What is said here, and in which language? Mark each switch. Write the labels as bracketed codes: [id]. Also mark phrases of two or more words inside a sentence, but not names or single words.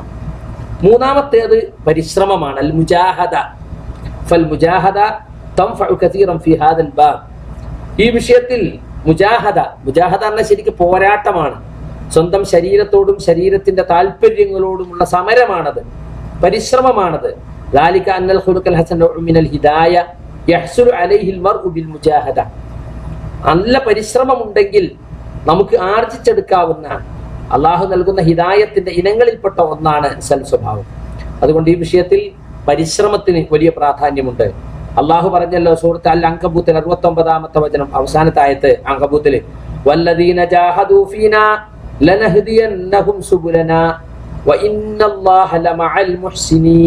[ml] മൂന്നാമത്തേത് പരിശ്രമമാണ്. അൽ മുജാഹദ. [ar] فالمجاهدة تنفع كثيرا في هذا الباب. [ml] ഈ വിഷയത്തിൽ മുജാഹദ എന്ന ശരിക്കും പോരാട്ടമാണ്. സ്വന്തം ശരീരത്തോടും ശരീരത്തിന്റെ താല്പര്യങ്ങളോടുമുള്ള സമരമാണത്, പരിശ്രമമാണത്. [ar] ذلك أن الخلق الحسن من الهداية يحصل عليه المرء بالمجاهدة. [ml] നല്ല പരിശ്രമമുണ്ടെങ്കിൽ നമുക്ക് ആർജിച്ചെടുക്കാവുന്ന അള്ളാഹു നൽകുന്ന ഹിദായത്തിന്റെ ഇനങ്ങളിൽപ്പെട്ട ഒന്നാണ് സൽസ്വഭാവം. അതുകൊണ്ട് ഈ വിഷയത്തിൽ പരിശ്രമത്തിന് വലിയ പ്രാധാന്യമുണ്ട്. അള്ളാഹു പറഞ്ഞല്ലോ സൂറത്ത് അൽ അൻകബൂത്തിൽ 69-ാമത്തെ വചനം, അവസാനത്തെ ആയത്ത് അൻകബൂത്തില്, [ar] والذين جاهدوا فينا لنهدينهم سبلنا وإن الله لمع المحسنين.